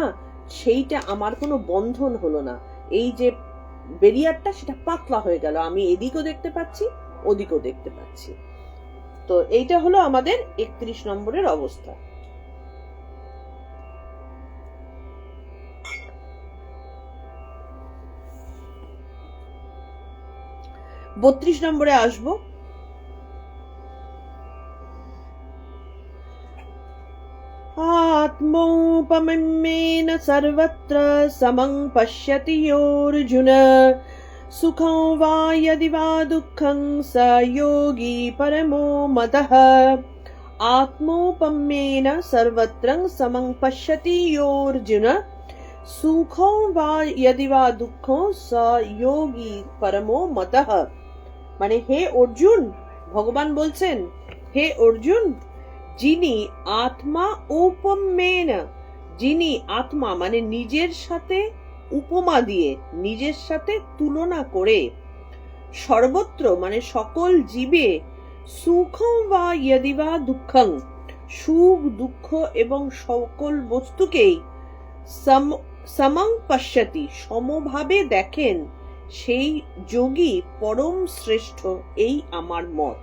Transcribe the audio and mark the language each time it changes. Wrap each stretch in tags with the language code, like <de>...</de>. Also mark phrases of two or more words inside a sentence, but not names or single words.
<bn>সেইটা আমার কোনো বন্ধন হলো না, এই যে বেরিয়ারটা সেটা পাতলা হয়ে গেল, আমি এদিকও দেখতে পাচ্ছি, ওদিকও দেখতে পাচ্ছি। তো এইটা হলো আমাদের 31 নম্বরের অবস্থা। বত্রিশ নম্বরে আসবো।</bn> <sa>आत्मोपमेन सर्वत्र समं पश्यति योऽर्जुन सुखं वा यदि वा दुःखं स योगी परमो मतः। आत्मोपमेन सर्वत्र समं पश्यति योऽर्जुन सुखं वा यदि वा दुःखं स योगी परमो मतः।</sa> <bn>মানে হে অর্জুন, ভগবান বলছেন হে অর্জুন, যিনি আত্মা উপমেন, যিনি আত্মা মানে নিজের সাথে উপমা দিয়ে, নিজের সাথে তুলনা করে, সর্বত্র মানে সকল জীবে,</bn> <sa>सुखं वा यदि वा दुःखं,</sa> <bn>সুখ দুঃখ এবং সকল বস্তুকেই,</bn> <sa>समं पश्यति</sa> <bn>সমভাবে দেখেন, সেই যোগী পরম শ্রেষ্ঠ, এই আমার মত।</bn>